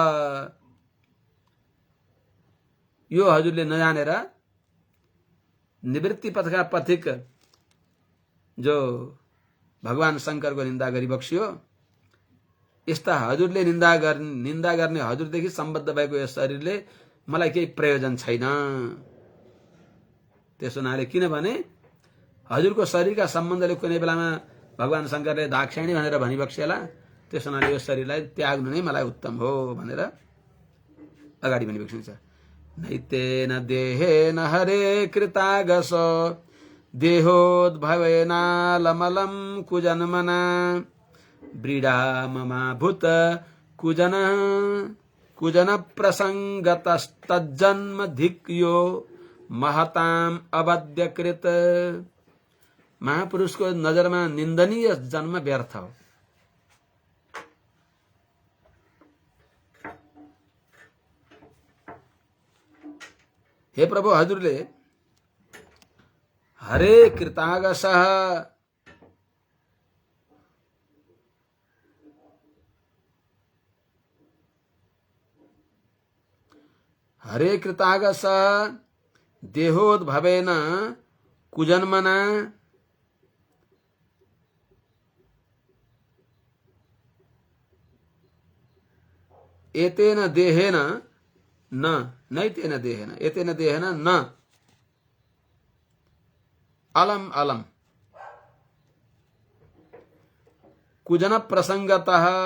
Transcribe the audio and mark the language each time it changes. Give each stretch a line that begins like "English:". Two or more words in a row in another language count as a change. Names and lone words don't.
Nepali: यो हजुरले नजानेर निवृत्ति पथका पथिक जो भगवान शंकरको निन्दा गरिबक्सियो, यस्ता हजुरले निन्दा गर्ने हजुरदेखि सम्बद्ध भएको यस शरीरले मलाई केही प्रयोजन छैन। त्यसो हुनाले किनभने हजुरको शरीरका सम्बन्धले कुनै बेलामा भगवान शंकरले दाक्षिणी भनेर भनिबक्सेला, त्यसो हुनाले यो शरीरलाई त्याग्नु नै मलाई उत्तम हो भनेर अगाडि भनिबक्सिन्छ।
Sanskrit: नैतेन देहेन हरे कृतागस देहोद्भवेनालमलं कुजन्मना व्रीडा ममाभूत कुजन प्रसंगतस्तज्जन्म धिक्यो महताम अवध्यकृत।
Nepali: महापुरुषको नजरमा निन्दनीय जन्म व्यर्थ हो। हे प्रभु, हजुरले
Sanskrit: हरे कृतागसः हरे कृतागस देहोद्भवेन कुजन्मना एतेन देहेन न नैतेन देहेन एतेन देहेन न अलम अलम कुजन प्रसंगतः